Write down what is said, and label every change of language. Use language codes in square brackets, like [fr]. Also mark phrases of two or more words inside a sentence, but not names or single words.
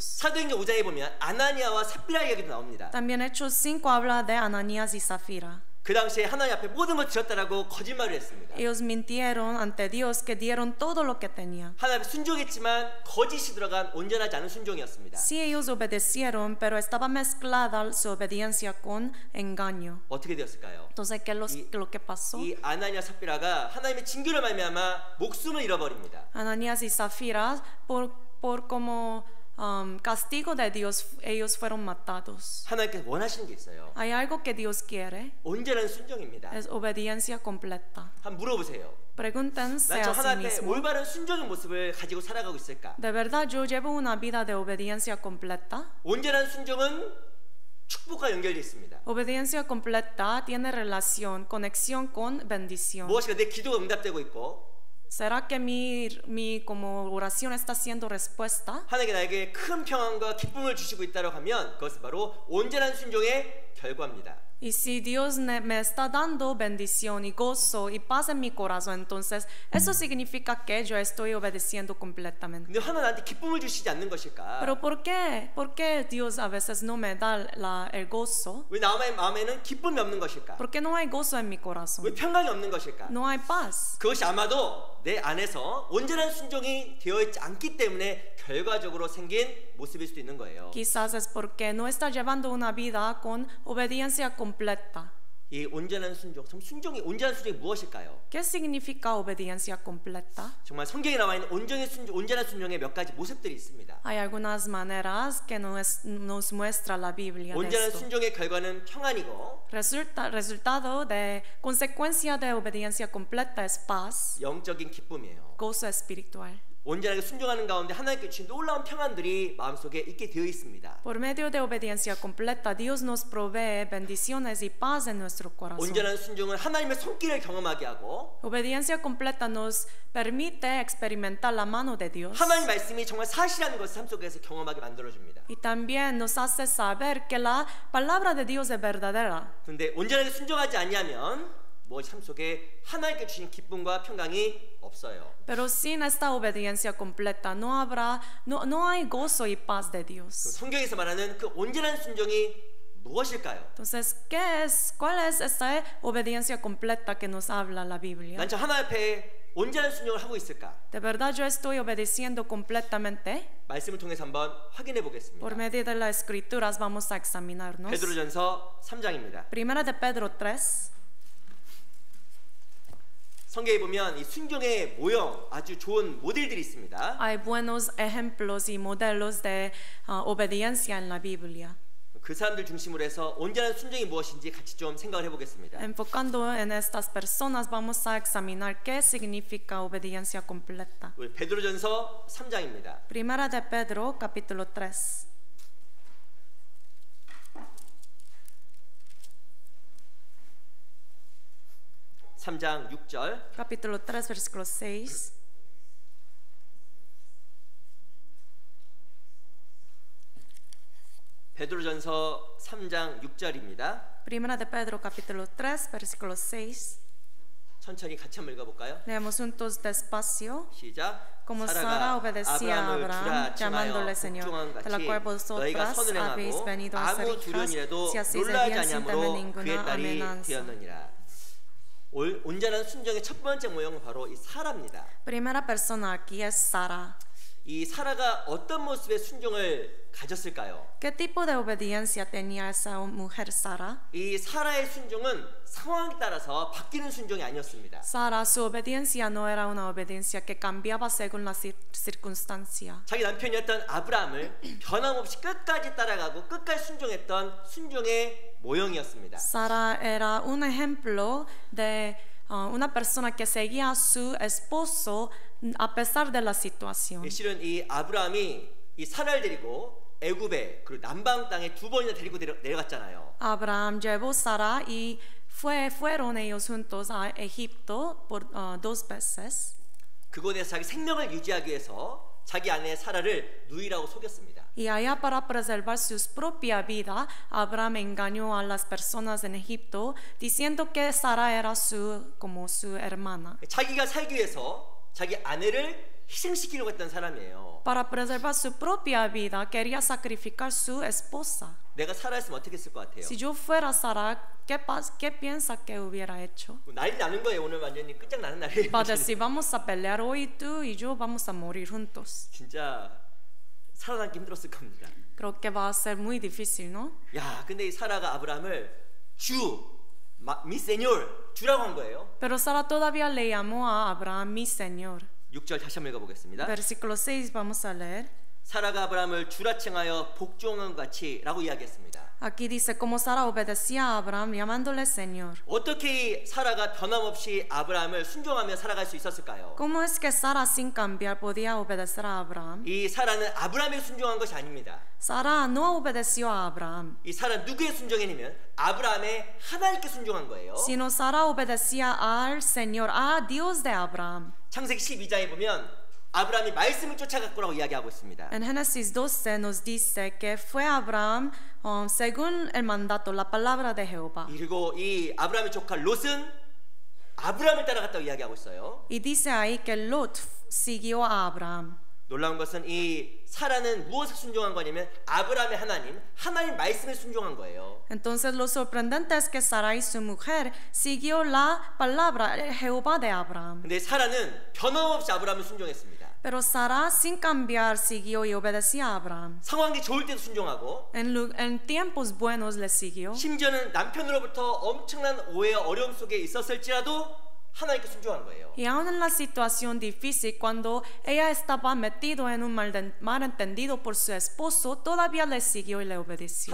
[ko] 사도행전 5장에 보면 아나니아와 삽비라 이야기도 나옵니다. [es] También Hechos 5 habla de Ananías y Zafira. [ko] 그 당시에 하나님 앞에 모든 걸 드렸다라고 거짓말을 했습니다. [es] Ellos mintieron ante Dios que dieron todo lo que tenían. [ko] 하나님 앞에 순종했지만 거짓이 들어간 온전하지 않은 순종이었습니다. [es] Sí, ellos obedecieron, pero estaba mezclada su obediencia con engaño. [ko] 어떻게 되었을까요? [es] Entonces, ¿qué es lo que pasó? [ko] 이 아나니아 삽비라가 하나님의 징계로 말미암아 목숨을 잃어버립니다. [es] Ananías y Zafira, por como castigo de Dios, ellos fueron matados. [ko] 하나님께서 원하시는 게 있어요. [es] Hay algo que Dios quiere, [ko] 온전한 순종입니다. [es] es obediencia completa. [ko] 한번 물어보세요. [es] Pregúntense [ko] 난 저 [es] a sí [ko] 하나님 앞에 [es] mismo, [ko] 올바른 순종의 모습을 가지고 살아가고 있을까? [es] ¿de verdad yo llevo una vida de obediencia completa? [ko] 온전한 순종은 축복과 연결되어 있습니다. [es] Obediencia completa tiene conexión con bendición. [ko] 무엇인가 내 기도가 응답되고 있고 [es] ¿Será que mi como oración está siendo respuesta? [ko] 하나님께 나에게 큰 평안과 기쁨을 주시고 있다고 하면 그것은 바로 온전한 순종의 결과입니다. [es] Y si Dios me está dando bendición y gozo y paz en mi corazón, entonces eso significa que yo estoy obedeciendo completamente. [ko] 근데 하나님 나한테 기쁨을 주시지 않는 것일까? [es] Pero ¿por qué Dios a veces no me da el gozo? [ko] 왜 나의 마음에는 기쁨이 없는 것일까? [es] ¿Por qué no hay gozo en mi [ko] 왜 [es] corazón? [ko] 평강이 없는 것일까? [es] No hay paz. [ko] 그것이 아마도 내 안에서 온전한 순종이 되어 있지 않기 때문에 결과적으로 생긴 모습일 수도 있는 거예요. [es] Quizás es porque no está llevando una vida con obediencia completa. [ko] 이 온전한 순종, 온전한 순종이 무엇일까요? [es] ¿Qué significa obediencia completa? [ko] 정말 성경에 나와 있는 온전한 순종의 몇 가지 모습들이 있습니다. [es] Hay algunas maneras que nos muestra la Biblia de [ko] 온전한 [es] esto. [ko] 순종의 결과는 평안이고 [es] Resultado de consecuencia de obediencia completa es paz, [ko] 영적인 기쁨이에요. [es] gozo espiritual. [ko] 온전하게 순종하는 가운데 하나님께 주신 놀라운 평안들이 마음속에 있게 되어 있습니다. [es] Por medio de obediencia completa, Dios nos provee bendiciones y paz en nuestro corazón. [ko] 온전한 순종은 하나님의 손길을 경험하게 하고 [es] Obediencia completa nos permite experimentar la mano de Dios. [ko] 하나님 말씀이 정말 사실이라는 것을 삶 속에서 경험하게 만들어줍니다. [es] Y también nos hace saber que la palabra de Dios es verdadera. [ko] 그런데 온전하게 순종하지 않으면 삶 속에 하나님께 주신 기쁨과 평강이 없어요. [es] Pero sin esta obediencia completa no hay gozo y paz de Dios. [ko] 성경에서 말하는 그 온전한 순종이 무엇일까요? [es] Entonces, ¿cuál es esta obediencia completa que nos habla la Biblia? [ko] 난 저 하나님 앞에 온전한 순종을 하고 있을까? [es] ¿De verdad yo estoy obedeciendo completamente? [ko] 말씀을 통해서 한번 확인해 보겠습니다. [es] Por medio de las escrituras vamos a examinarnos. [ko] 베드로전서 3장입니다. [es] Primera de Pedro 3. [ko] 성경에 보면 이 순종의 모형 아주 좋은 모델들이 있습니다. [es] Hay buenos ejemplos y modelos de obediencia en la Biblia. [ko] 그 사람들 중심으로 해서 온전한 순종이 무엇인지 같이 좀 생각을 해보겠습니다. [es] Enfocando en estas personas, vamos a examinar qué significa obediencia completa. [ko] 우리 베드로전서 3장입니다. [es] Primera de Pedro, capítulo 3. [ko] 3장 6절. [es] Capítulo 3, versículo 6. [ko] 베드로전서 3장 6절입니다. [es] Primera de Pedro, capítulo 3, versículo 6. [ko] 천천히 같이 한번 읽어볼까요? [es] Leemos juntos despacio. [ko] 시작. [es] Como Sara obedecía a [ko] 아브라함을 [es] Abraham, [ko] 주라 [es] llamándole [ko] 칭하여 [es] Señor, [ko] 복종한 [es] de la cual [ko] 같이 너희가 [es] vosotras [ko] 선을 [es] habéis [ko] 행하고 [es] venido a ser [ko] 아무 [es] hijas, [ko] 두려움이라도 [es] si hacéis el [ko] 놀라지 [es] bien sin temer [ko] 아니하므로 그의 [es] ninguna [ko] 딸이 [es] amenaza. [ko] 되었느니라. 온전한 순종의 첫 번째 모형은 바로 이 사라입니다. [es] Primera persona aquí es Sara. [ko] 이 사라가 어떤 모습의 순종을 가졌을까요? [es] ¿Qué tipo de obediencia tenía esa mujer Sara? [ko] 이 사라의 순종은 상황에 따라서 바뀌는 순종이 아니었습니다. [es] Sara, su obediencia no era una obediencia que cambiaba según la circunstancia. [ko] 자기 남편이었던 아브라함을 변함없이 끝까지 따라가고 끝까지 순종했던 순종의 모형이었습니다. [es] Sara era un ejemplo de una persona que seguía a su esposo a pesar de la situación. [ko] 실은 이 아브라함이 이 사라를 데리고 애굽에 그리고 남방 땅에 두 번이나 데리고 내려갔잖아요. [es] Abraham llevó Sara y fueron ellos juntos a Egipto por 2 veces. [ko] 그곳에서 자기 생명을 유지하기 위해서 자기 아내 사라를 누이라고 속였습니다. [es] Y allá para preservar su propia vida, Abraham engañó a las personas en Egipto diciendo que Sara era como su hermana. [ko] 자기가 살기 위해서 자기 아내를 희생시키려고 했던 사람이에요. [es] Para preservar su propia vida, quería sacrificar su esposa. [ko] 내가 사라였으면 어떻게 했을 것 같아요? [es] Si yo fuera Sara, ¿qué piensa que hubiera hecho? [ko] 난리 나는 거예요. 오늘 완전히 끝장나는 날이에요. [es] Va a decir, vamos a pelear hoy tú y yo vamos a morir juntos. [ko] 진짜 살아남기 힘들었을 겁니다. [es] Creo que va a ser muy difícil, ¿no? [ko] 야, 근데 이 사라가 아브라함을 [es] mi señor, [ko] 주라고 한 거예요. [es] Pero Sara todavía le llamó a Abraham mi Señor. [ko] 6절 다시 한번 읽어보겠습니다. [es] Versículo 6 vamos a leer. [ko] 사라가 아브라함을 주라 칭하여 복종한 같이라고 이야기했습니다. [es] Aquí dice, como Sara obedecía a Abraham llamándole Señor. [ko] 어떻게 이 사라가 변함없이 아브라함을 순종하며 살아갈 수 있었을까요? [es] ¿Cómo es que Sara sin cambiar podía obedecer a Abraham? [ko] 이 사라는 아브라함에 순종한 것이 아닙니다. [es] Sara no obedeció a Abraham, [ko] 이 사라 누구에 순종했냐면 아브라함의 하나님께 순종한 거예요. [es] sino Sara obedecía al Señor, a Dios de Abraham. [ko] 창세기 12장에 보면 아브라함이 말씀을 쫓아갔고라고 이야기하고 있습니다. [es] En Génesis 12 nos dice que fue Abraham según el mandato, la palabra de Jehová. [ko] 그리고 이 아브라함의 조카 롯은 아브라함을 따라갔다고 이야기하고 있어요. [es] Y dice ahí que Lot siguió a Abraham. [ko] 놀라운 것은 이 사라는 무엇에 순종한 거냐면 아브라함의 하나님 말씀에 순종한 거예요. [es] Entonces lo sorprendente es que Sarai, su mujer, siguió la palabra Jehová de Abraham. [ko] 근데 사라는 변함없이 아브라함을 순종했습니다. [es] Pero Sara sin cambiar siguió y obedecía a Abraham. [ko] 상황이 좋을 때도 순종하고 [es] En tiempos buenos le siguió. [ko] 심지어는 남편으로부터 엄청난 오해와 어려움 속에 있었을지라도 하나님께 순종한 거예요. [es] Y aún en la situación difícil, cuando ella estaba metido en un malentendido por su esposo, todavía le siguió y le obedeció.